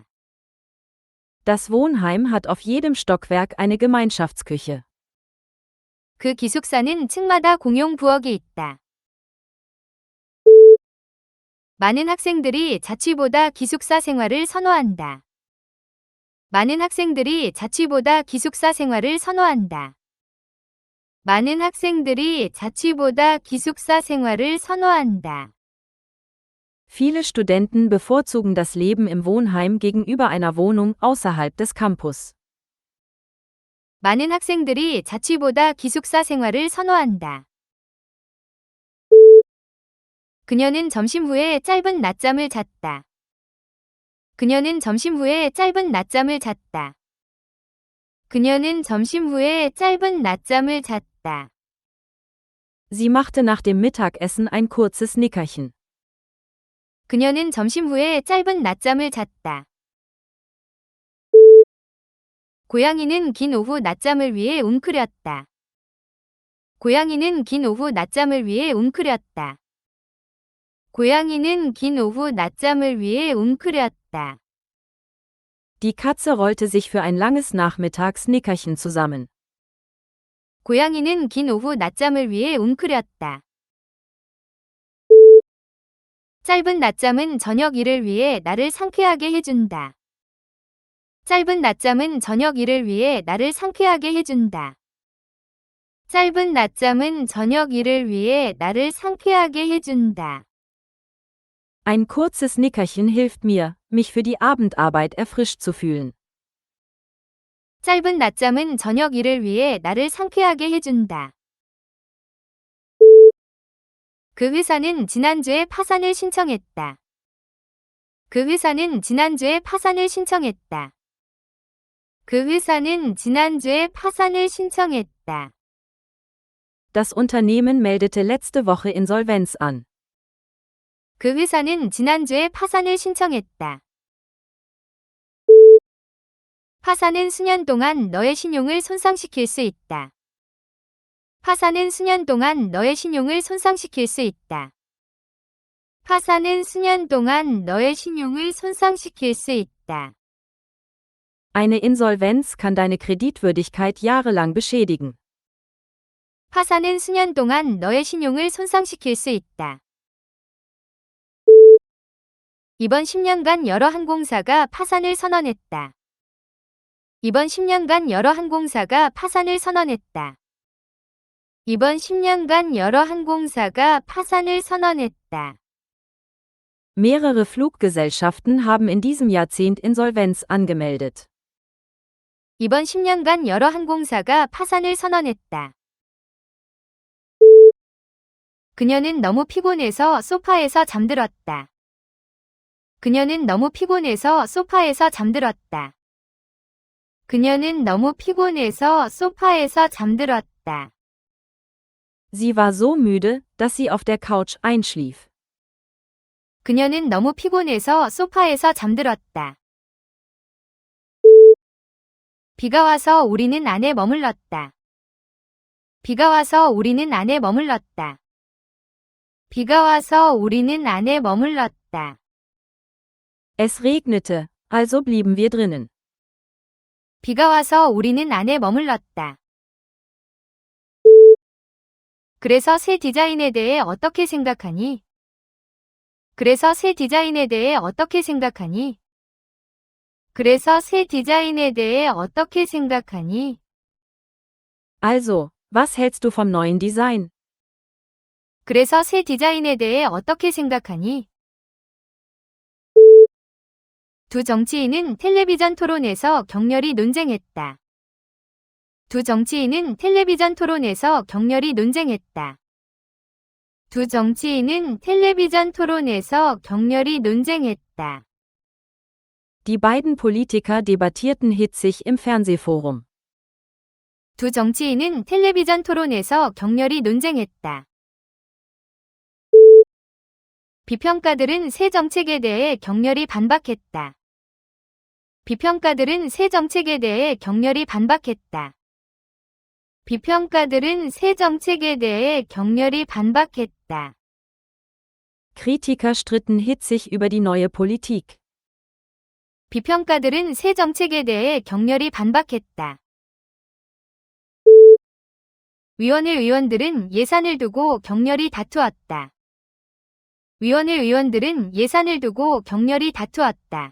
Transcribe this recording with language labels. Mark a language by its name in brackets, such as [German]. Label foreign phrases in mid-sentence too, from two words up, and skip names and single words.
[German] Das Wohnheim hat auf jedem Stockwerk eine Gemeinschaftsküche. [Korean] 그 기숙사는 층마다 공용 부엌이 있다. 많은 학생들이 자취보다 기숙사 생활을 선호한다. 많은 학생들이 자취보다 기숙사 생활을 선호한다. 많은 학생들이 자취보다 기숙사 생활을 선호한다. [German] Viele Studenten bevorzugen das Leben im Wohnheim gegenüber einer Wohnung außerhalb des Campus. [Korean] 많은 학생들이 자취보다 기숙사 생활을 선호한다. 그녀는 점심 후에 짧은 낮잠을 잤다. 그녀는 점심 후에 짧은 낮잠을 잤다. 그녀는 점심 후에 짧은 낮잠을 잤다. [German] Sie machte nach dem Mittagessen ein kurzes Nickerchen. [Korean] 그녀는 점심 후에 짧은 낮잠을 잤다. 고양이는 긴 오후 낮잠을 위해 웅크렸다. 고양이는 긴 오후 낮잠을 위해 웅크렸다. 고양이는 긴 오후 낮잠을 위해 웅크렸다. [German] Die Katze rollte sich für ein langes Nachmittags-Nickerchen zusammen. [Korean] 고양이는 긴 오후 낮잠을 위해 웅크렸다. 짧은 낮잠은 저녁 일을 위해 나를 상쾌하게 해준다. 짧은 낮잠은 저녁 일을 위해 나를 상쾌하게 해준다. 짧은 낮잠은 저녁 일을 위해 나를 상쾌하게 해준다. [German] Ein kurzes Nickerchen hilft mir, mich für die Abendarbeit erfrischt zu fühlen. [Korean] 짧은 낮잠은 저녁 일을 위해 나를 상쾌하게 해준다. 그 회사는 지난주에 파산을 신청했다. 그 회사는 지난주에 파산을 신청했다. 그 회사는 지난주에 파산을 신청했다. [German] Das Unternehmen meldete letzte Woche Insolvenz an. [Korean] 그 회사는 지난주에 파산을 신청했다. 파산은 수년 동안 너의 신용을 손상시킬 수 있다. 파산은 수년 동안 너의 신용을 손상시킬 수 있다. 파산은 수년 동안 너의 신용을 손상시킬 수 있다. [German] Eine Insolvenz kann deine Kreditwürdigkeit jahrelang beschädigen. [Korean] 파산은 수년 동안 너의 신용을 손상시킬 수 있다. 이번 10년간 여러 항공사가 파산을 선언했다. 이번 10년간 여러 항공사가 파산을 선언했다. 이번 10년간 여러 항공사가 파산을 선언했다. [German] Mehrere Fluggesellschaften haben in diesem Jahrzehnt Insolvenz angemeldet. [Korean] 이번 10년간 여러 항공사가 파산을 선언했다. 그녀는 너무 피곤해서 소파에서 잠들었다. 그녀는 너무 피곤해서 소파에서 잠들었다. 그녀는 너무 피곤해서 소파에서 잠들었다. [German] Sie war so müde, dass sie auf der Couch einschlief. [Korean] 그녀는 너무 피곤해서 소파에서 잠들었다. 비가 와서 우리는 안에 머물렀다. 비가 와서 우리는 안에 머물렀다. 비가 와서 우리는 안에 머물렀다. [German] Es regnete, also blieben wir drinnen. [Korean] 비가 와서 우리는 안에 머물렀다. 그래서 새 디자인에 대해 어떻게 생각하니? 그래서 새 디자인에 대해 어떻게 생각하니? 그래서 새 디자인에 대해 어떻게 생각하니? [German] Also, was hältst du vom neuen Design? [Korean] 그래서 새 디자인에 대해 어떻게 생각하니? 두 정치인은 텔레비전 토론에서 격렬히 논쟁했다. 두 정치인은 텔레비전 토론에서 격렬히 논쟁했다. 두 정치인은 텔레비전 토론에서 격렬히 논쟁했다. [German] Die beiden Politiker debattierten hitzig im Fernsehforum. [Korean] 두 정치인은 텔레비전 토론에서 격렬히 논쟁했다. 비평가들은 새 정책에 대해 격렬히 반박했다. 비평가들은 새 정책에 대해 격렬히 반박했다. 비평가들은 새 정책에 대해 격렬히 반박했다. [German] Kritiker stritten hitzig über die neue Politik. [Korean] 비평가들은 새 정책에 대해 격렬히 반박했다. 위원회 의원들은 예산을 두고 격렬히 다투었다. 위원회 의원들은 예산을 두고 격렬히 다투었다.